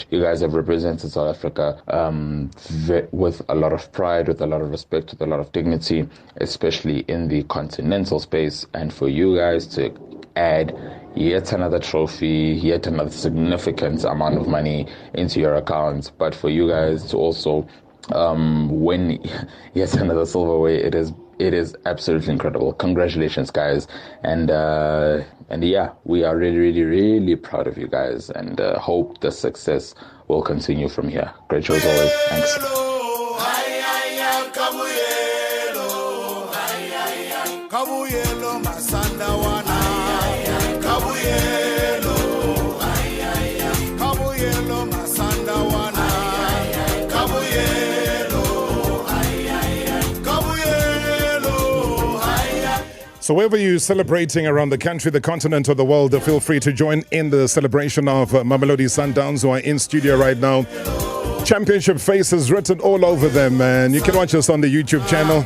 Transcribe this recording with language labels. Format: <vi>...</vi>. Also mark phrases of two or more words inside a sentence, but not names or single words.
<en>You guys have represented South Africa with a lot of pride, with a lot of respect, with a lot of dignity, especially in the continental space, and for you guys to add yet another trophy, yet another significant amount of money into your account, but for you guys to also win yet another silverware, it is absolutely incredible. Congratulations, guys, and yeah, we are really proud of you guys, and hope the success will continue from here. Great show as always. Thanks.</en> <zu>Kabuyelo masanda wana Kabuyelo Kabuyelo masanda wana Kabuyelo</zu> <en>So wherever you're celebrating around the country, the continent, or the world, feel free to join in the celebration of Mamelodi Sundowns, who are in studio right now. Championship faces written all over them, and you can watch us on the YouTube channel.</en>